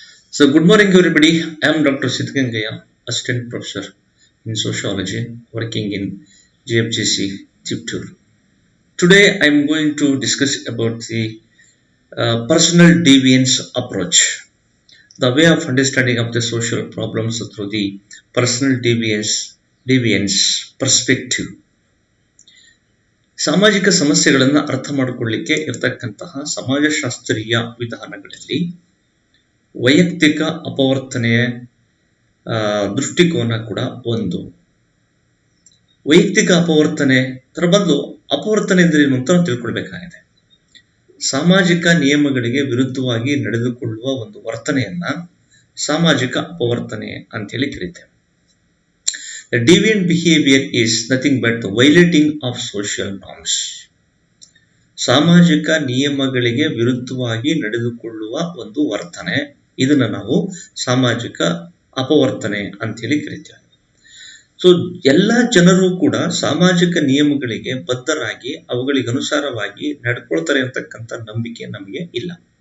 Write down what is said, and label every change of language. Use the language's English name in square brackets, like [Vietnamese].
[English] So, good morning, everybody. I am Dr. Siddhgangaya, Assistant Professor in Sociology, working in GFGC Chittoor. Today, I am going to discuss about the personal deviance approach, the way of understanding of the social problems through the personal deviance perspective. [Kannada] ಸಾಮಾಜಿಕ ಸಮಸ್ಯೆಗಳನ್ನು ಅರ್ಥ ಮಾಡಿಕೊಳ್ಳಿಕ್ಕೆ ಇರತಕ್ಕಂತಹ ಸಮಾಜಶಾಸ್ತ್ರೀಯ ವಿಧಾನಗಳಲ್ಲಿ ವೈಯಕ್ತಿಕ ಅಪವರ್ತನೆಯ ದೃಷ್ಟಿಕೋನ ಕೂಡ ಒಂದು. ವೈಯಕ್ತಿಕ ಅಪವರ್ತನೆ ತರ ಬಂದು ಅಪವರ್ತನೆ ಎಂದರೇನು ಅಂತ ನಾವು ತಿಳ್ಕೊಳ್ಬೇಕಾಗಿದೆ. ಸಾಮಾಜಿಕ ನಿಯಮಗಳಿಗೆ ವಿರುದ್ಧವಾಗಿ ನಡೆದುಕೊಳ್ಳುವ ಒಂದು ವರ್ತನೆಯನ್ನ ಸಾಮಾಜಿಕ ಅಪವರ್ತನೆ ಅಂತೇಳಿ ಕರೀತೇವೆ. [English] The deviant behavior is nothing but the violating of social norms. [Kannada] ಸಾಮಾಜಿಕ ನಿಯಮಗಳಿಗೆ ವಿರುದ್ಧವಾಗಿ ನಡೆದುಕೊಳ್ಳುವ ಒಂದು ವರ್ತನೆ, ಇದನ್ನ ನಾವು ಸಾಮಾಜಿಕ ಅಪವರ್ತನೆ ಅಂತೇಳಿ ಕರಿತೇವೆ. ಸೊ ಎಲ್ಲ ಜನರು ಕೂಡ ಸಾಮಾಜಿಕ ನಿಯಮಗಳಿಗೆ ಬದ್ಧರಾಗಿ ಅವುಗಳಿಗೆ ಅನುಸಾರವಾಗಿ ನಡ್ಕೊಳ್ತಾರೆ ಅಂತಕ್ಕಂಥ ನಂಬಿಕೆ ನಮಗೆ ಇಲ್ಲ.